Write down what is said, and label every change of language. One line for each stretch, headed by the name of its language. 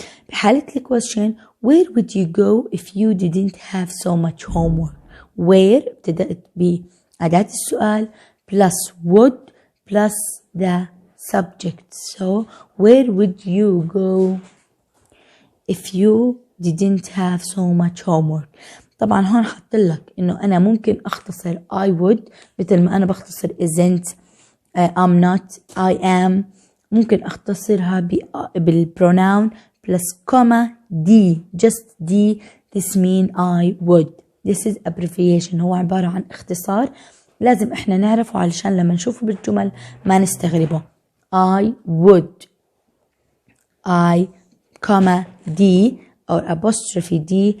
English: بحالة question, where would you go if you didn't have so much homework? Where
Arabic: ابتدأت بأداة السؤال
English: plus would plus the subject. So where would you go if you didn't have so much homework?
Arabic: طبعا هون حط لك إنه أنا ممكن أختصر I would مثل ما أنا بختصر
English: isn't, I'm not, I am.
Arabic: ممكن أختصرها بالpronoun
English: plus comma D, just D. This mean I would. This is abbreviation.
Arabic: هو عبارة عن اختصار لازم إحنا نعرفه علشان لما نشوفه بالجمل ما نستغربه.
English: I would, I, comma D or apostrophe D.